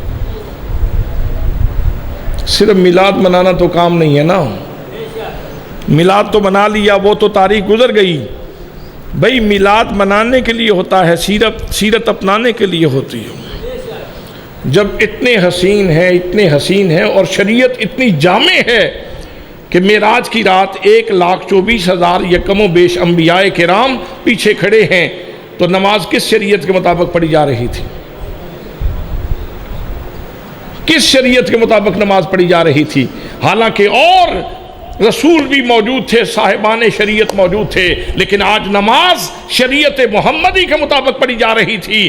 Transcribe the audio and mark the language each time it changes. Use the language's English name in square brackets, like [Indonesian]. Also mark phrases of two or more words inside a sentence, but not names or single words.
[Urdu] صرف میلاد منانا تو کام نہیں ہے نا، میلاد تو منا لیا وہ تو تاریخ گزر گئی، بھئی میلاد منانے کے لیے ہوتا ہے، سیرت اپنانے کے لیے ہوتی ہے۔ جب اتنے حسین ہیں اور شریعت اتنی جامع ہے کہ معراج کی رات 1,24,000 یکم و بیش انبیاء کرام پیچھے کھڑے ہیں، تو نماز کس شریعت کے مطابق پڑھی جا رہی تھی؟ کس شریعت کے مطابق نماز پڑھی جا رہی تھی؟ حالانکہ اور رسول بھی موجود تھے، صاحبان شریعت موجود تھے، لیکن آج نماز شریعت محمدی کے مطابق پڑھی جا رہی تھی۔